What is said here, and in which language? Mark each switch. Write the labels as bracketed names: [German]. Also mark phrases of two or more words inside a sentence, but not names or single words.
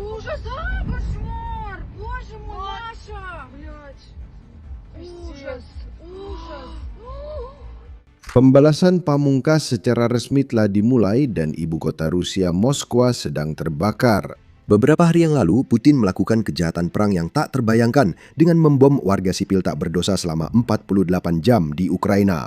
[Russian] ужас, кошмар! Боже мой, Маша! Блядь. Ужас, ужас. [Indonesian] Pembalasan pamungkas secara resmi telah dimulai dan ibu kota Rusia, Moskwa, sedang terbakar. Beberapa hari yang lalu, Putin melakukan kejahatan perang yang tak terbayangkan dengan membom warga sipil tak berdosa selama 48 jam di Ukraina.